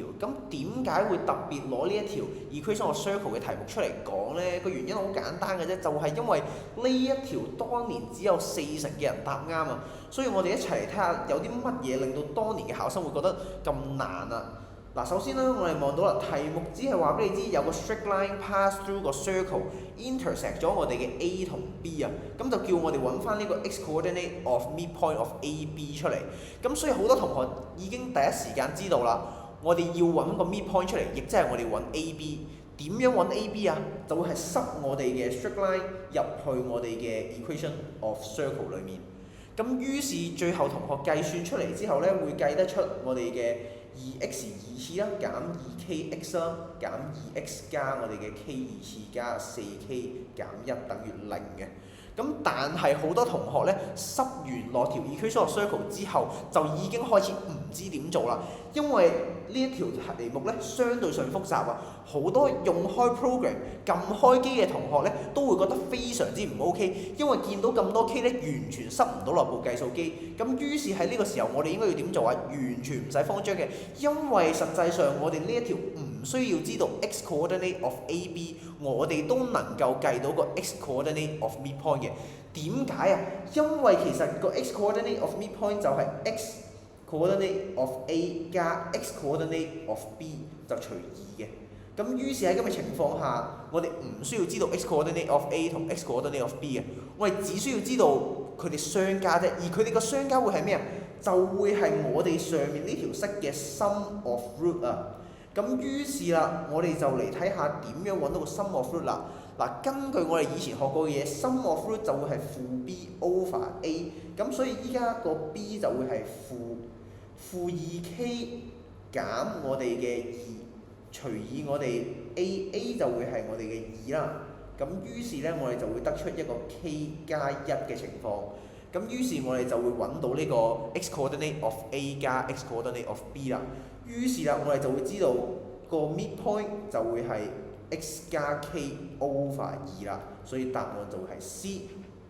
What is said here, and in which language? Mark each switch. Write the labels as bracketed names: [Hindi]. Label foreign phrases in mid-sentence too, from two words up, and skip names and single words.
[Cantonese] 咁點解會特別攞呢一條 [English] Equation of Circle [Cantonese] 嘅題目出嚟講呢？個原因好簡單嘅啫，就係因為呢一條當年只有40%嘅人答啱啊，所以我哋一齊嚟睇下有啲乜嘢令到當年嘅考生會覺得咁難啊！嗱，首先啦，我哋望到啦，題目只係話俾你知有個 [English] straight line pass through [Cantonese] 個 circle，intersect 咗我哋嘅 A 同 B 啊，咁就叫我哋揾翻呢個 [English] x coordinate of midpoint of AB [Cantonese] 出嚟。咁所以好多同學已經第一時間知道啦，我哋要揾個 midpoint 出嚟，亦即係我哋揾 AB。點樣揾 AB 啊？就會係塞我哋嘅 [English] straight line [Cantonese] 入去我哋嘅 [English] equation of circle [Cantonese] 裡面。咁於是最後同學計算出嚟之後呢，會計得出我哋嘅2x 二次啦，減 2kx 啦，減 2x 加我哋嘅 k 二次加 4k 減1等於0嘅。咁但係好多同學呢，塞完落條 [English] equation of circle [Cantonese] 之後，就已經開始唔知點做啦，因為呢一條題目呢，相對上複雜啊，好多用開 program 撳開機嘅同學呢，都會覺得非常之唔 OK， 因為見到咁多 k 呢，完全塞唔到落部計數機。咁於是喺呢個時候，我哋應該要點做啊？完全唔使慌張嘅，因為實際上我哋呢一條唔需要知道 [English] x coordinate of AB， [Cantonese] 我哋都能夠計到個 [English] x coordinate of midpoint [Cantonese] 嘅。點解啊？因為其實個 [English] x coordinate of midpoint [Cantonese] 就係 [English] x coordinate of A [Cantonese] 加 [English] x coordinate of B [Cantonese] 就除2嘅。咁於是喺咁嘅情況下，我哋唔需要知道 [English] x coordinate of A [Cantonese] 同 [English] x coordinate of B [Cantonese] 嘅，我哋只需要知道佢哋相加啫。而佢哋個相加會係咩啊？就會係我哋上面呢條式嘅 [English] sum of root [Cantonese] 啊。咁於是啦，我哋就嚟睇下點樣揾到個 [English] sum of root [Cantonese] 啦。嗱，根據我哋以前學過嘅嘢 ， [English] sum of root [Cantonese] 就會係負 [English] b over a， [Cantonese] 咁所以依家個 b 就會係負 2k 減我哋嘅2除以我哋 a 就會係我哋嘅2啦。咁於是咧，我哋就會得出一個 k 加1嘅情況。咁於是我哋就會揾到呢個 [English] x coordinate of a [Cantonese] 加 [English] x coordinate of b [Cantonese] 啦。於是啦，我哋就會知道個 midpoint 就會係x 加 [English] k over 2 [Cantonese] 啦，所以答案就會係 C。